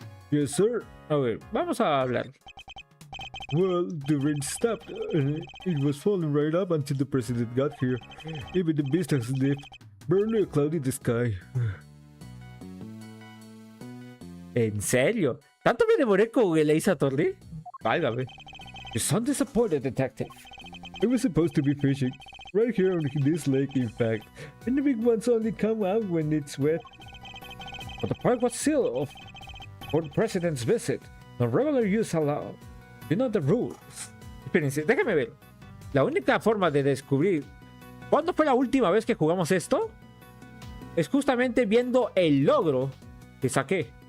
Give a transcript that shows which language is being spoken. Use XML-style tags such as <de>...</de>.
<en>Yes, sir.</en> <es>A ver, vamos a hablar.</es> <en>Well, the rain stopped. It was falling right up until the president got here. Even the beast has left. Barely a cloud in the sky.</en> <es>¿En serio? ¿Tanto me demoré con el Ace Attorney? Válgame.</es> <en>You sound disappointed, detective. I was supposed to be fishing. Right here on this lake, in fact. And the big ones only come out when it's wet. But the park was sealed for the president's visit. No regular use allowed. You know the rules.</en> <es>Espérense, déjame ver. La única forma de descubrir cuándo fue la última vez que jugamos esto es justamente viendo el logro que saqué.</es>